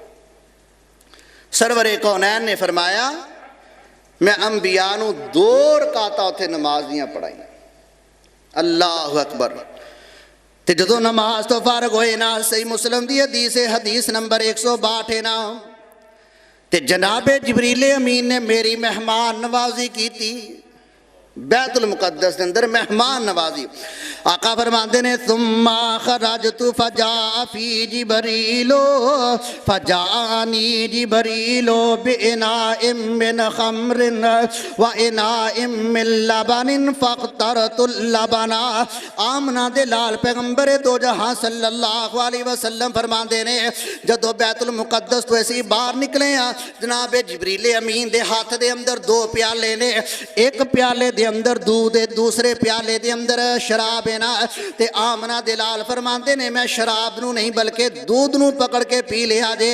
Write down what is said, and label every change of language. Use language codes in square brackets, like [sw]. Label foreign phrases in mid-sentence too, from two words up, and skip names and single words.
[pa] سرورِ کونین نے فرمایا میں انبیاء نوں 2 رکعتاں اتھے نماز دیاں پڑھائی. [ar] الله أكبر. [pa] تے جدوں نماز تو فارغ ہوئے نا، صحیح مسلم دی حدیث ہے، حدیث نمبر 162 ہے نا، تے جنابِ جبریل امین نے میری مہمان نوازی کی تھی بیت المقدس کے اندر. مہمان نوازی آقا فرماتے نے [ar] ثم خرجت فجاء في جبريل فجاءني جبريل بإناء من خمر وإناء من لبن فاخترت اللبن. [pa] آمنہ دے لال پیغمبر دو جہاں [ar] صلى الله عليه وسلم [pa] فرماتے نے جدوں بیت المقدس تو ایسی باہر نکلے آ، جنابِ جبریل امین دے ہاتھ دے اندر 2 پیالے نے، ایک پیالے دے اندر دودھ ہے، دوسرے پیالے دے اندر شراب ہے نا. تے آمنہ دے لال فرماتے نے میں شراب نوں نہیں بلکہ دودھ نوں پکڑ کے پی لیا جے.